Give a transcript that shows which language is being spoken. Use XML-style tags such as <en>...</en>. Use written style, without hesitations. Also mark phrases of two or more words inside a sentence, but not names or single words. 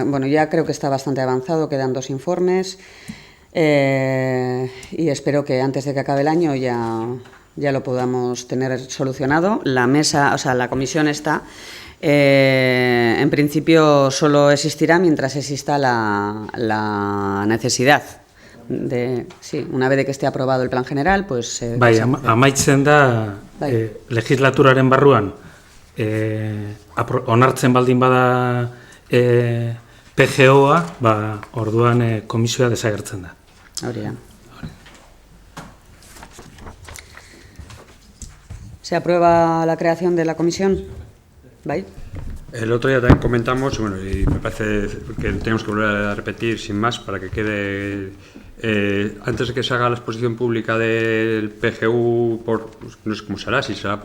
<es>Bueno, ya creo que está bastante avanzado, quedan 2 informes y espero que antes de que acabe el año ya lo podamos tener solucionado. La mesa, o sea, la comisión está. En principio solo existirá mientras exista la necesidad. Sí, una vez de que esté aprobado el plan general, pues...</es> <eu>amaitzen da legislaturaren barruan onartzen baldin bada PGOa, orduan komisioa desagertzen da. Hori da.</eu> <es>¿Se aprueba la creación de la comisión? ¿Bai? El otro día también comentamos, bueno, y me parece que tenemos que volver a repetir sin más para que quede, antes de que se haga la exposición pública del PGU, no sé cómo será, si será</es>